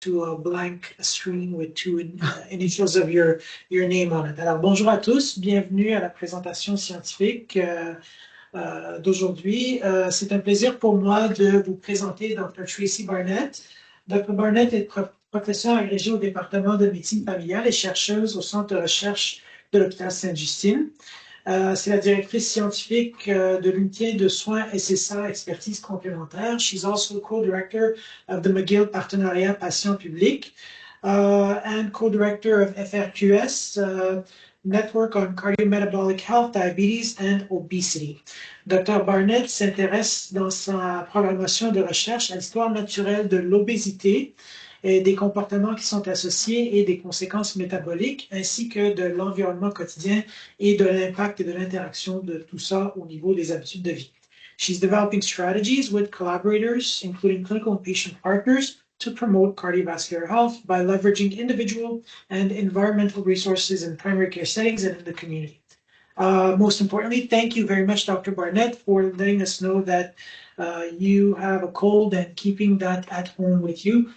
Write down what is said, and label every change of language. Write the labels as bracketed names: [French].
[English] to a blank screen with two initials of your name on it. [French] Alors, bonjour à tous, bienvenue à la présentation scientifique d'aujourd'hui. C'est un plaisir pour moi de vous présenter Dr. Tracie Barnett. Dr. Barnett est professeure agrégée au département de médecine familiale et chercheuse au Centre de recherche de l'hôpital Sainte-Justine. C'est la directrice scientifique de l'unité de soins SSA expertise complémentaire. [English] She's also co-director of the McGill Partenariat Patient Public and co-director of FRQS, Network on Cardiometabolic Health, Diabetes and Obesity. [French] Dr. Barnett s'intéresse dans sa programmation de recherche à l'histoire naturelle de l'obésité, et des comportements qui sont associés et des conséquences métaboliques, ainsi que de l'environnement quotidien et de l'impact et de l'interaction de tout ça au niveau des habitudes de vie. [English] She's developing strategies with collaborators, including clinical and patient partners, to promote cardiovascular health by leveraging individual and environmental resources in primary care settings and in the community. Most importantly, thank you very much, Dr. Barnett, for letting us know that you have a cold and keeping that at home with you.